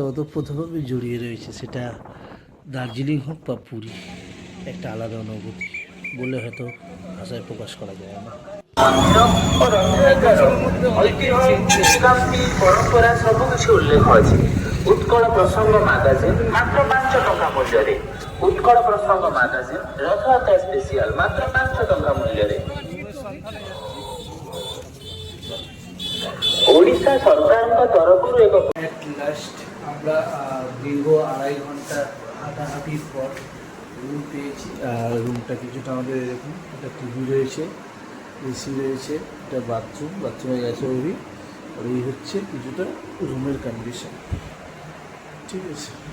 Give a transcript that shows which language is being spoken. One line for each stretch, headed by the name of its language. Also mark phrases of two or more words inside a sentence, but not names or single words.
Bangla: ওতপ্রোতভাবে জড়িয়ে রয়েছে, সেটা দার্জিলিং হোক বা পুরী, একটা আলাদা অনুভূতি বলে হয়তো ভাষায় প্রকাশ করা যায় না।
Odia: পরম্পরা ସବୁକିଛି ଉଲ୍ଲେଖ ଅଛି। ଉତ୍କଳ ପ୍ରସଙ୍ଗ ମାଗାଜିନ୍ ମାତ୍ର 5 ଟଙ୍କା ମୂଲ୍ୟରେ। ଉତ୍କଳ ପ୍ରସଙ୍ଗ ମାଗାଜିନ୍ ରଥଯାତ୍ରା ସ୍ପେସିଆଲ ମାତ୍ର 5 ଟଙ୍କା ମୂଲ୍ୟରେ। ଓଡ଼ିଶା ସରକାରଙ୍କ ତରଫରୁ ଏକ
Bangla: লাস্ট আমরা দীর্ঘ 2.5 ঘন্টা হাঁটাহাঁটির পর রুম পেয়েছি। আর রুমটা কিছুটা আমাদের এরকম, একটা টিভি রয়েছে, এসি রয়েছে, একটা বাথরুমে গেছে ওই। আর এই হচ্ছে কিছুটা রুমের কন্ডিশন, ঠিক আছে।